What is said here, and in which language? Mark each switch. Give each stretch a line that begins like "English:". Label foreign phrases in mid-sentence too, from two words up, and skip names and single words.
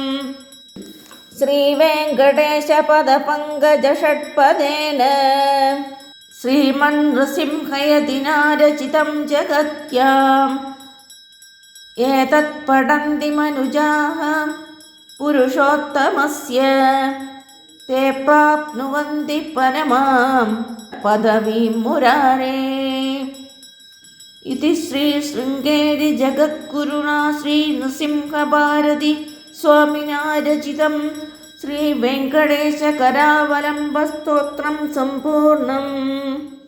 Sanskrit: ശ്രീവേങ്കടേശ പദപങ്കജ ഷഡ്പദേന ശ്രീമന്നൃസിംഹയതിനാരചിതം ജഗത്യാം ഏതത് പഠന്തി മനുജാഃ പുരുഷോത്തമസ്യ തേ പ്രാപ്നുവന്തി പരമാം പദവീം മുരാരേ. इति श्री शृंगेरी जगद्गुरुणा श्री नृसिंहभारती स्वामिना रचितं श्रीवेङ्कटेशकरावलम्बस्तोत्रं सम्पूर्णम्।